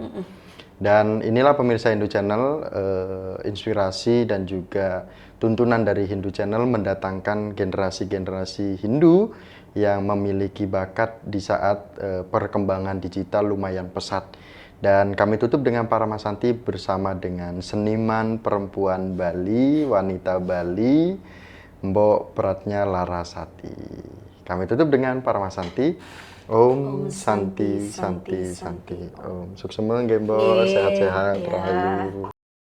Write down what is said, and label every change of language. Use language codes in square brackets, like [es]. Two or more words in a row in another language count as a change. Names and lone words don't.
[id] Dan inilah pemirsa Hindu Channel, inspirasi dan juga tuntunan dari Hindu Channel mendatangkan generasi-generasi Hindu yang memiliki bakat di saat perkembangan digital lumayan pesat. Dan kami tutup dengan Paramasanti bersama dengan seniman perempuan Bali, wanita Bali, Mbok Pratnya Larasati. Kami tutup dengan Paramasanti. [sa] Om Santi Santi Santi. [id] Om sukses nggih Mbok, sehat-sehat, rahayu.